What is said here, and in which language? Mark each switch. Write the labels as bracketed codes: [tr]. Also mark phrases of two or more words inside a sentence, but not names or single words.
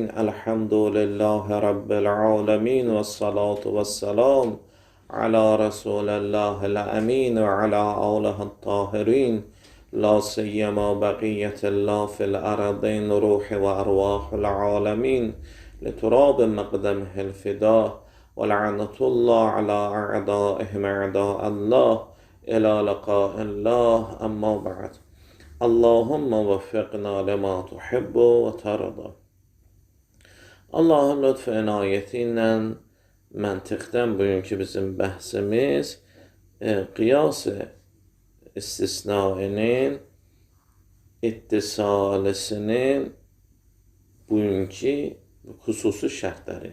[ar] الحمد لله رب العالمين والصلاة والسلام على رسول الله الأمين وعلى آله الطاهرين لا سيما بقية الله في الأرضين روح وأرواح العالمين لتراب مقدمه الفداء ولعنة الله على أعدائهم أعداء الله إلى لقاء الله. أما بعد. اللهم وفقنا لما تحب وترضى. [az] Allahın lütfü inayeti ilə məntiqdən bugünkü bizim bəhsimiz qiyas-ı istisnainin ittisalisinin bugünkü xüsusi şərtləri.